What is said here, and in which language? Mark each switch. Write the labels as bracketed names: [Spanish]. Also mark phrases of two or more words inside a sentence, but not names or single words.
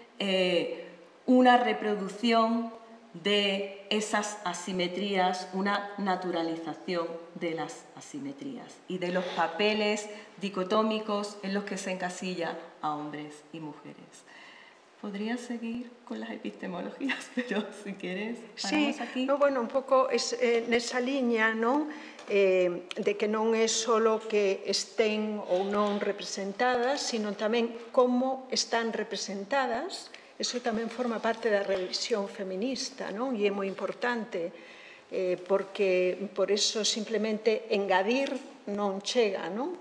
[Spanish] una reproducción de esas asimetrías, una naturalización de las asimetrías y de los papeles dicotómicos en los que se encasilla a hombres y mujeres. Podría seguir con las epistemologías, pero si quieres, paramos aquí. No, [Galician] bueno, un pouco nesa liña, non? De que non é só que estén ou non representadas, sino tamén como están representadas. Eso tamén forma parte da revisión feminista, non? E é moi importante, porque por eso simplemente engadir non chega, non?